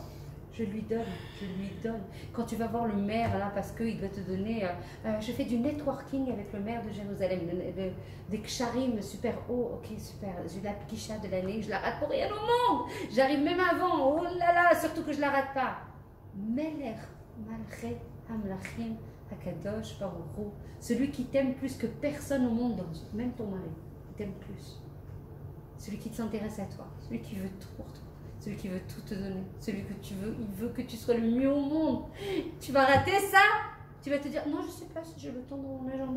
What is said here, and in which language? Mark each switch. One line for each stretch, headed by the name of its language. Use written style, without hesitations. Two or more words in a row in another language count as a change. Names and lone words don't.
French: Je lui donne. Quand tu vas voir le maire, là, parce qu'il va te donner... je fais du networking avec le maire de Jérusalem, des ksharim super haut, ok, super. J'ai la pkisha de l'année, je la rate pour rien au monde. J'arrive même avant, oh là là, surtout que je la rate pas.
Hebrew: מלך מלכי המלכים הקדוש ברוך הוא,
French: celui qui t'aime plus que personne au monde, même ton mari, il t'aime plus. Celui qui s'intéresse à toi, celui qui veut tout pour toi. Celui qui veut tout te donner, celui que tu veux, il veut que tu sois le mieux au monde. Tu vas rater ça, tu vas te dire non, je sais pas si j'ai le temps dans mon agenda.